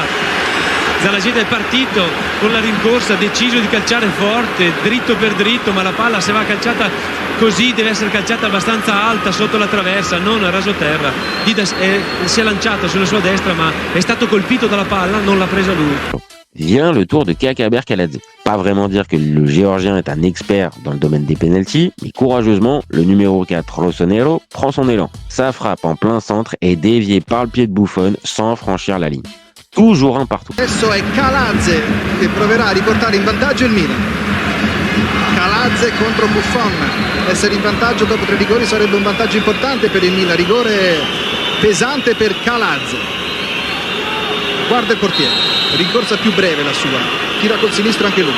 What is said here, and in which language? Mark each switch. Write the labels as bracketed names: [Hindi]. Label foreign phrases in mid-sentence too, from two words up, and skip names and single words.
[Italian] Zalageta è partito con la rincorsa, deciso di calciare forte, dritto per dritto, ma la palla se va calciata così deve essere calciata abbastanza alta sotto la traversa, non a raso terra. Dida si è lanciato sulla sua destra, ma è stato colpito dalla palla, non l'ha presa lui. [French] Vient le tour de Kakaber Kaladze. Pas vraiment dire que le Géorgien est un expert dans le domaine des pénaltys, mais courageusement, le numéro 4 Rossonero prend son élan. Sa frappe en plein centre est déviée par le pied de Buffon sans franchir la ligne. Toujours un partout. [Italian] Adesso è Kaladze che proverà a riportare in vantaggio il Milan. Kaladze contro Buffon. Essere in vantaggio dopo 3 rigori sarebbe un vantaggio importante per il Milan. Rigore pesante per Kaladze. Guarda il portiere. Rincorsa più breve la sua. Tira col sinistro anche lui.